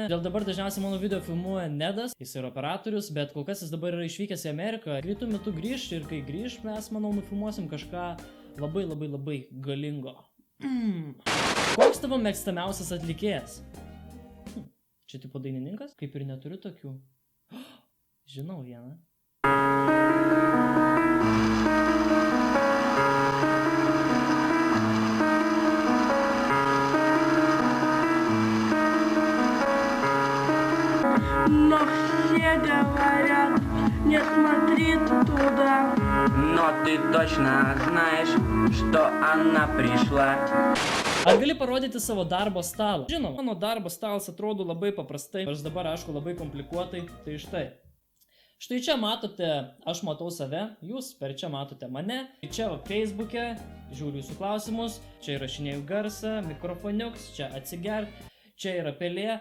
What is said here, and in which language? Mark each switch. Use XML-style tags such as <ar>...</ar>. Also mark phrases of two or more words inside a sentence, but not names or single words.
<lt>Dėl dabar dažniausiai mano video filmuoja Nedas, jis yra operatorius, bet kol kas jis dabar yra išvykęs į Ameriką. Greitu metu grįš ir kai grįš, mes, manau, nufilmuosim kažką labai galingo. Koks tavo mėgstamiausias atlikėjas? Čia tipo dainininkas? Kaip ir neturiu tokių. Žinau vieną.</lt> <ru>Но все говорят, не смотри туда. Но ты точно знаешь, что она пришла.</ru> <lt>Ar gali parodyti savo darbo stalą? Žinoma, mano darbo stalas atrodo labai paprastai, nors dabar aišku labai komplikuotai, tai štai. Štai čia matote, aš matau save, jūs per čia matote mane. Čia Facebook'e, žiūriu jūsų klausimus, čia įrašinėjau garsą, mikrofoniuks, čia atsiger, čia yra pelė.</lt>